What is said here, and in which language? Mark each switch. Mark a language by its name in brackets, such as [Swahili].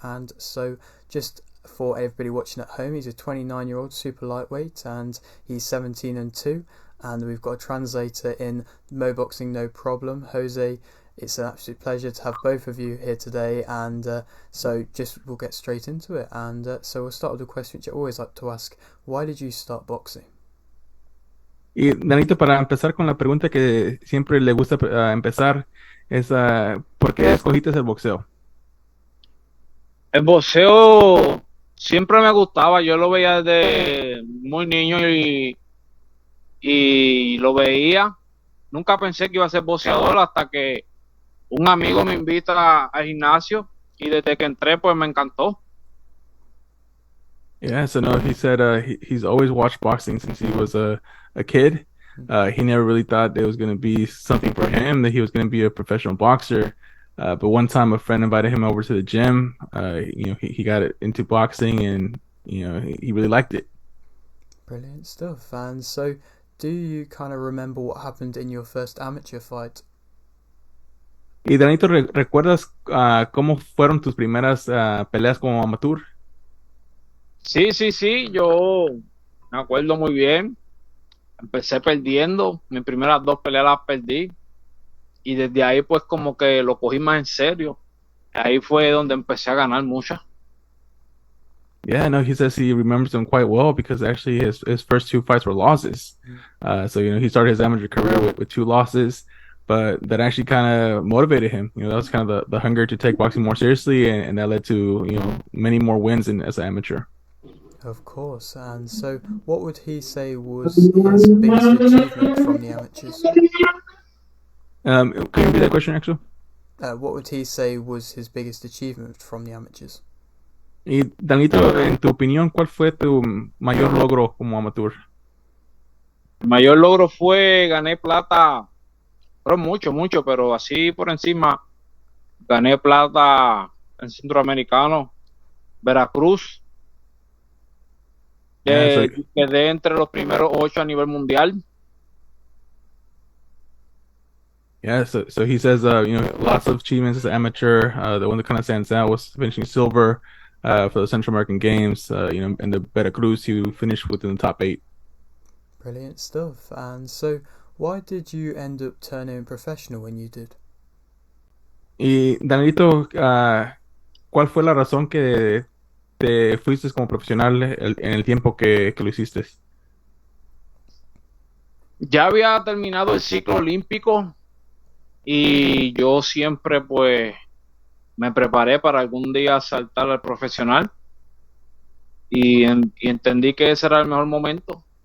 [English] And so just for everybody watching at home, he's a 29-year-old super lightweight and he's 17-2, and we've got a translator in Mo Boxing No Problem, Jose. It's an absolute pleasure to have both of you here today, and so just we'll get straight into it. And so we'll start with a question which I always like to ask: why did you start boxing? [Spanish] Y Danito, para empezar con la pregunta que siempre le gusta empezar, es ¿por qué escogiste el boxeo? El boxeo siempre me gustaba, yo lo veía desde muy niño y lo veía. Nunca pensé que iba a ser boxeador hasta que un amigo me invita al gimnasio y desde que entré pues me encantó. [English] Yeah, so no, he said he's always watched boxing since he was a kid. He never really thought there was going to be something for him, that he was going to be a professional boxer. But one time a friend invited him over to the gym. He got into boxing, and he really liked it. Brilliant stuff. And so, do you kind of remember what happened in your first amateur fight? [Spanish] Y Danito, ¿recuerdas cómo fueron tus primeras peleas como amateur? Sí, yo me acuerdo muy bien. Empecé perdiendo, mis primeras dos peleas las perdí y desde ahí pues como que lo cogí más en serio. Ahí fue donde empecé a ganar muchas. [English] Yeah, no, he says he remembers them quite well because actually his first two fights were losses. So he started his amateur career with two losses, but that actually kind of motivated him. That was kind of the hunger to take boxing more seriously, and that led to many more wins as an amateur. Of course. And so, what would he say was his biggest achievement from the amateurs? Can you repeat that question, actually? What would he say was his biggest achievement from the amateurs? [Spanish] Y Danito, en tu opinión, ¿cuál fue tu mayor logro como amateur? El mayor logro fue gané plata, pero mucho, pero así por encima gané plata en Centroamericano, Veracruz. Quedé entre los primeros 8 a nivel mundial. [English] Yeah, so he says, lots of achievements as an amateur. The one that kind of stands out was finishing silver for the Central American Games. In the Veracruz, you finished within the top 8. Brilliant stuff. And so, why did you end up turning professional when you did? [Spanish] Y Danielito, ¿cuál fue la razón que te fuiste como profesional en el tiempo que lo hiciste? Ya había terminado el ciclo olímpico y yo siempre pues me preparé para algún día saltar al profesional y entendí que ese era el mejor momento.